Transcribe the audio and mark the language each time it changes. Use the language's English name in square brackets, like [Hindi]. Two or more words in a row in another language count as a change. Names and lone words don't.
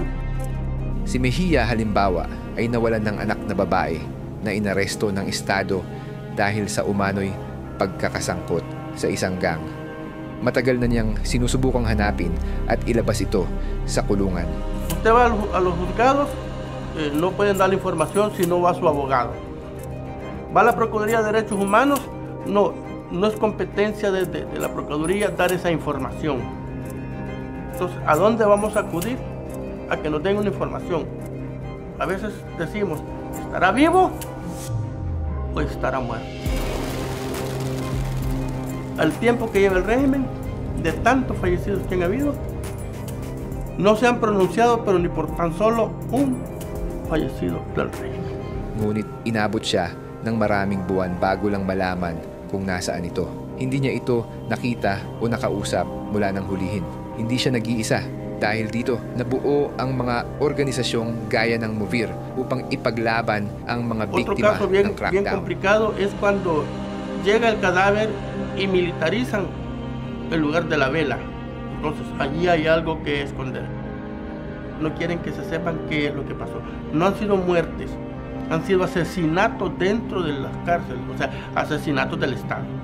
[Filipino] Si Mejía halimbawa ay nawalan ng anak na babae na inaresto ng Estado dahil sa umano'y pagkakasangkot sa isang gang. Matagal na niyang sinusubukang hanapin at ilabas ito sa kulungan. [Spanish] Usted va a los juzgados, no pueden dar la información si no va su abogado. Va a la Procuraduría de Derechos Humanos, no es competencia de la Procuraduría dar esa información. Entonces, ¿a dónde vamos a acudir? A que nos den una información. A veces decimos, ¿estará vivo o estará muerto? Al tiempo que lleva el régimen, de tantos fallecidos que han habido, no se han pronunciado pero ni por tan solo un fallecido del régimen. [Filipino] Ngunit inabot siya ng maraming buwan bago lang malaman kung nasaan ito. Hindi niya ito nakita o nakausap mula nang hulihin. Hindi siya nag-iisa. Dahil dito, nabuo ang mga organisasyong gaya ng MOVIR upang ipaglaban ang mga biktima ng crackdown. [Spanish] Bien complicado es cuando llega el cadáver y militarizan el lugar de la vela. Entonces allí hay algo que esconder. No quieren que se sepan qué es lo que pasó. No han sido muertes, han sido asesinatos dentro de las cárceles, o sea, asesinatos del Estado.